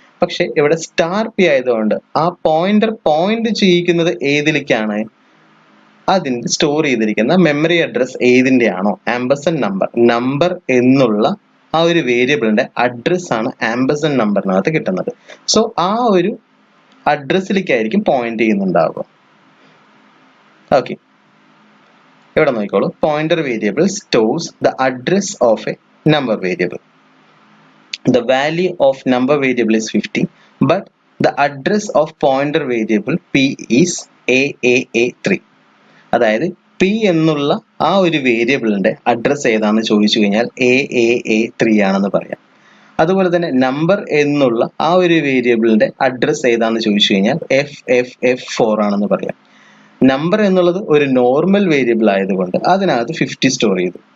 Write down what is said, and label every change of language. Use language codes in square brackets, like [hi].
[ml] പക്ഷെ ഇവിടെ star p ആയതുകൊണ്ട് ആ പോയിന്റർ പോയിന്റ് ചെയ്യിക്കുന്നത് ഏതിലേക്കാണ്, അതിന് സ്റ്റോർ ചെയ്തിരിക്കുന്ന മെമ്മറി അഡ്രസ് ഏതിന്റെ ആണോ, ആംപർസാൻഡ് നമ്പർ എന്നുള്ള ആ ഒരു വേരിയബിളിന്റെ അഡ്രസ് ആണ് ആംപർസാൻഡ് നമ്പറിനകത്ത് കിട്ടുന്നത്. സോ ആ ഒരു അഡ്രസ്സിലേക്കായിരിക്കും പോയിന്റ് ചെയ്യുന്നുണ്ടാവുക. [en] okay, [ml] ഇവിടെ നോക്കിക്കോളൂ, [en] Pointer variable stores the address of a number variable. The value of number variable is 50, but the address of pointer variable p is AAA3. [ml] അതായത് p എന്നുള്ള ആ ഒരു വേരിയബിളിന്റെ അഡ്രസ് ഏതാണെന്ന് ചോദിച്ചു കഴിഞ്ഞാൽ AAA3 ആണെന്ന് പറയാം. അതുപോലെ തന്നെ നമ്പർ എന്നുള്ള ആ ഒരു വേരിയബിളിന്റെ അഡ്രസ് ഏതാണെന്ന് ചോദിച്ചു കഴിഞ്ഞാൽ FFF4 ആണെന്ന് പറയാം. നമ്പർ എന്നുള്ളത് ഒരു നോർമൽ വേരിയബിൾ ആയതുകൊണ്ട് അതിനകത്ത് 50 സ്റ്റോർ ചെയ്തു.